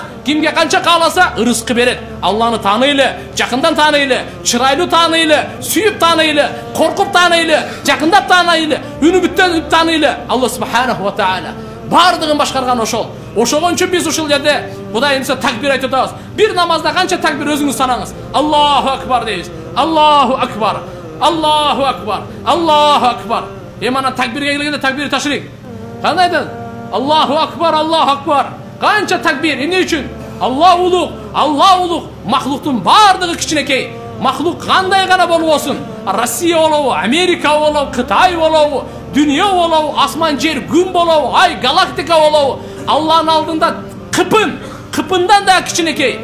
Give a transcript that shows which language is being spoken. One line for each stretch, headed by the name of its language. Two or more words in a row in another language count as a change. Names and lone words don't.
Kyrgyz: Кимге канча кааласа ырыскы берет. Алланы тааныйлы, жакындан тааныйлы, чырайлуу тааныйлы, сүйүп тааныйлы, коркуп тааныйлы, жакындап тааныйлы, үнүбүттөн тааныйлы.
Arabic: الله سبحانه وتعالى
Kyrgyz: бардыгын башкарган ошол. Ошого үчүн биз ушул жерде Кудайымызга такбир айтып атабыз. Бир намазда канча такбир өзүңүз санаңыз.
Arabic: الله أكبر дейбиз. الله أكبر. الله أكبر. الله أكبر.
Kyrgyz: Мана такбирге келгенде
Arabic: تكبير تشريق.
Kyrgyz: Кандай айтат?
Arabic: الله أكبر، الله أكبر.
Kyrgyz: Канча такбир? Эмне үчүн? Алла улук, Алла улук. Махлуктун бардыгы кичинекей. Махлук кандай гана болбосун, Россия болобу, Америка болобу, Кытай болобу, дүйнө болобу, асман жер, күн болобу, ай, галактика болобу, Алланын алдында кыпын, кыпындан да кичинекей.